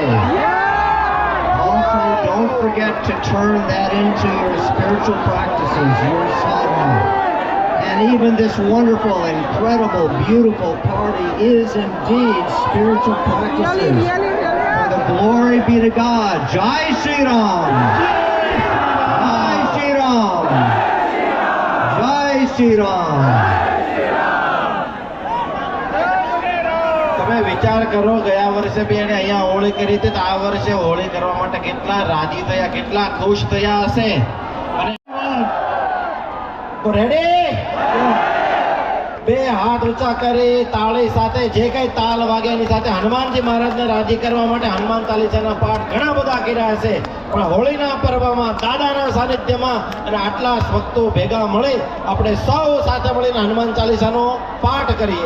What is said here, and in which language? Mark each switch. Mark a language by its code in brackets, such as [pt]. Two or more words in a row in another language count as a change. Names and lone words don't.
[en] Also, don't forget to turn that into your spiritual practices, your sadhana. And even this wonderful, incredible, beautiful party is indeed spiritual practices. For the glory be to God. [hi] जय श्री राम. जय श्री राम। जय श्री राम. [gu] તમે વિચાર કરો, ગયા વર્ષે બી એને અહીંયા હોળી કરી હતી, તો આ વર્ષે હોળી કરવા માટે કેટલા રાજી થયા, કેટલા ખુશ થયા હશે। અને રેડી, 2 હાથ ઊંચા કરી તાળી સાથે, જે કઈ તાલ વાગે એની સાથે હનુમાનજી મહારાજને રાજી કરવા માટે હનુમાન ચાલીસાના પાઠ ઘણા બધા કર્યા હશે, પણ હોળીના પર્વમાં દાદાના સાનિધ્યમાં અને આટલા ભક્તો ભેગા મળી આપણે સૌ સાથે મળીને હનુમાન ચાલીસાનો પાઠ કરીએ।